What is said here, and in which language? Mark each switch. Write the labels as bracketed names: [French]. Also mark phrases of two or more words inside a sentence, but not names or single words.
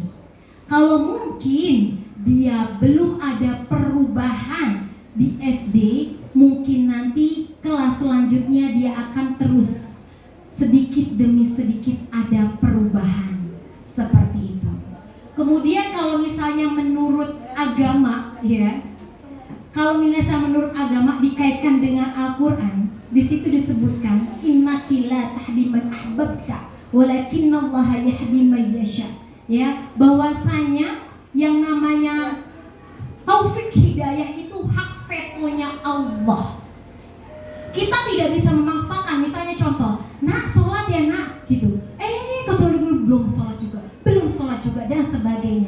[Indonesian] Kalau mungkin dia belum ada perubahan di SD, mungkin nanti kelas selanjutnya dia akan terus sedikit demi sedikit ada perubahan seperti itu. Kemudian kalau misalnya menurut agama ya, kalau misalnya menurut agama dikaitkan dengan Al-Quran, di situ disebutkan [Arabic] إنك لا تهدي من أحببت ولكن الله يهدي من يشاء. [Indonesian] Ya, bahwasanya yang namanya taufik hidayah itu hak vetonya Allah. Kita tidak bisa memaksakan, misalnya contoh, nak sholat ya nak, gitu. Kau dulu belum sholat juga, dan sebagainya.